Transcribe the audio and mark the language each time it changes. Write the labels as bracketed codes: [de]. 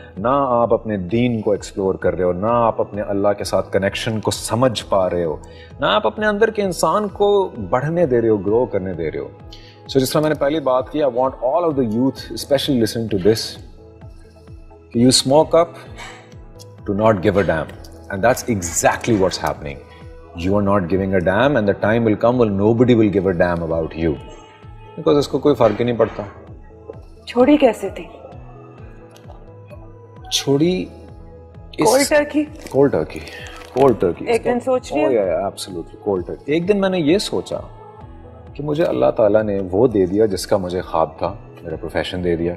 [ur] نہ آپ اپنے دین کو ایکسپلور کر رہے ہو, نہ آپ اپنے اللہ کے ساتھ کنیکشن کو سمجھ پا رہے ہو, نہ آپ اپنے اندر کے انسان کو بڑھنے دے رہے ہو, گرو کرنے دے رہے ہو. سو جس طرح میں نے پہلی بات کی, [en] I want all of the youth especially listen to this, کہ you smoke up to not give a damn, and that's exactly what's happening. You are not giving a damn and the time will come when nobody will give a damn about you. [ur] Because اس کو کوئی فرق ہی نہیں پڑتا. چھوڑی کیسے تھی؟ چھوڑی [en] Cold turkey. Cold turkey, cold turkey. [ur] ایک دن سوچ لیا. [en] Absolutely cold turkey. [ur] ایک دن میں نے یہ سوچا کہ مجھے اللہ تعالیٰ نے وہ دے دیا جس کا مجھے خواب تھا, میرا پروفیشن دے دیا.